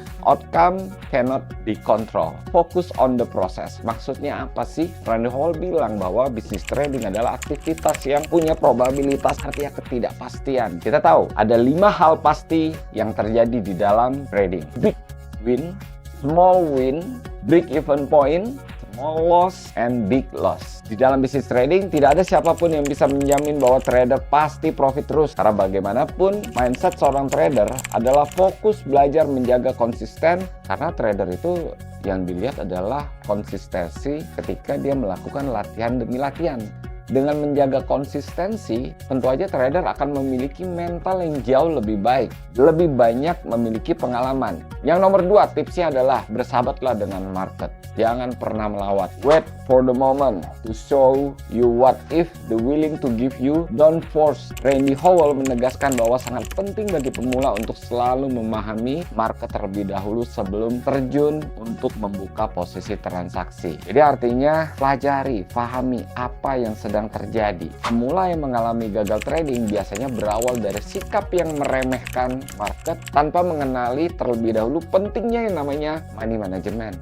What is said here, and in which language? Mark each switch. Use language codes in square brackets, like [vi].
[en] Outcome cannot be controlled. Focus on the process. [id] Maksudnya apa sih? Randy Howell bilang bahwa bisnis trading adalah aktivitas yang punya probabilitas, artinya ketidakpastian. Kita tahu ada 5 hal pasti yang terjadi di dalam trading. [en] Big win, small win, break even point, small loss, and big loss. [id] Di dalam bisnis trading tidak ada siapapun yang bisa menjamin bahwa trader pasti profit terus. Karena bagaimanapun mindset seorang trader adalah fokus belajar menjaga konsisten. Karena trader itu yang dilihat adalah konsistensi ketika dia melakukan latihan demi latihan. Dengan menjaga konsistensi, tentu aja trader akan memiliki mental yang jauh lebih baik, lebih banyak memiliki pengalaman. Yang nomor 2, tipsnya adalah bersahabatlah dengan market. Jangan pernah melawat. [en] Wait for the moment to show you what if the willing to give you, don't force. [id] Randy Howell menegaskan bahwa sangat penting bagi pemula untuk selalu memahami market terlebih dahulu sebelum terjun untuk membuka posisi transaksi. Jadi artinya pelajari, pahami apa yang sedang terjadi. Pemula yang mengalami gagal trading biasanya berawal dari sikap yang meremehkan market tanpa mengenali terlebih dahulu pentingnya yang namanya money management.